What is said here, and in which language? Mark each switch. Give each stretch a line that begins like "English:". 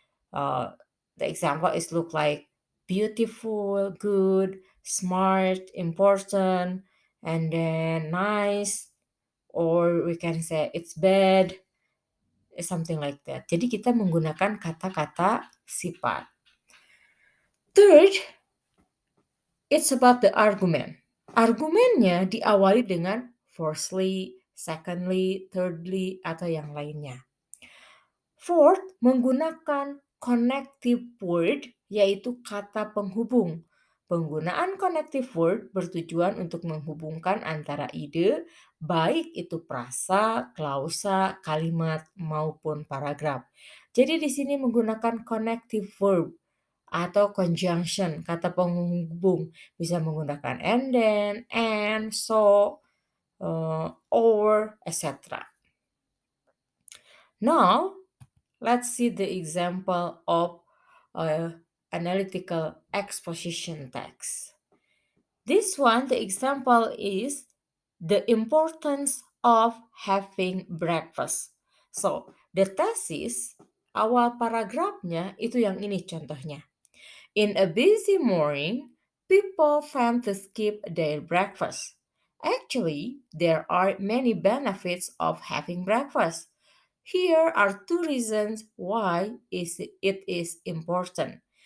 English: Uh, the example is look like beautiful, good, smart, important, and then nice, or we can say it's bad, something like that.
Indonesian: Jadi kita menggunakan kata-kata sifat.
English: Third, it's about the argument.
Indonesian: Argumennya diawali dengan firstly, secondly, thirdly, atau yang lainnya. Fourth, menggunakan connective word, yaitu kata penghubung. Penggunaan connective word bertujuan untuk menghubungkan antara ide, baik itu frasa, klausa, kalimat, maupun paragraf. Jadi di sini menggunakan connective verb atau conjunction, kata penghubung. Bisa menggunakan and then, and, so, or, etc.
English: Now, let's see the example of analytical exposition text. This one, the example is the importance of having breakfast.
Indonesian: So, the thesis, awal paragrafnya itu yang ini contohnya.
English: In a busy morning, people tend to skip their breakfast. Actually, there are many benefits of having breakfast. Here are two reasons why it is important.